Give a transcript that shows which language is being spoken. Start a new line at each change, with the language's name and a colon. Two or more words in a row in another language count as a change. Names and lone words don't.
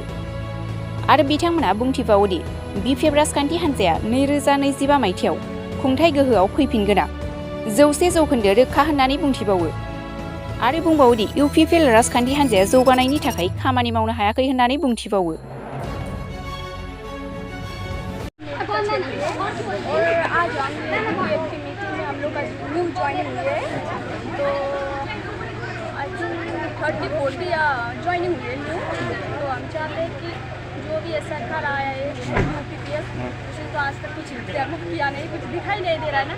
Bodo: आरो बिथांमोनहा बुंथिबावोदि बिपिएफ राजखान्थि हान्जाया 2025 मायथाइयाव खुंथाइ गोहोआव फैफिनगोना 100% रोखा होननानै बुंथिबावो। आरो बुंबावोदि इउपिपिएल राजखान्थि हान्जाया जौगानायनि थाखाय खामानि मावनो हायाखै होननानै बुंथिबावो।
Hindi: और आज हम बीपीएफ की मीटिंग में हम लोग का
English: new joining
Hindi: हुई है, तो
English: I think
Hindi: 30-40 ज्वाइनिंग हुई है न्यू। तो हम चाहते हैं कि जो भी सरकार आया है बीपीएफ, उसने तो आज तक कुछ डेवलप किया नहीं, कुछ दिखाई नहीं दे रहा है ना।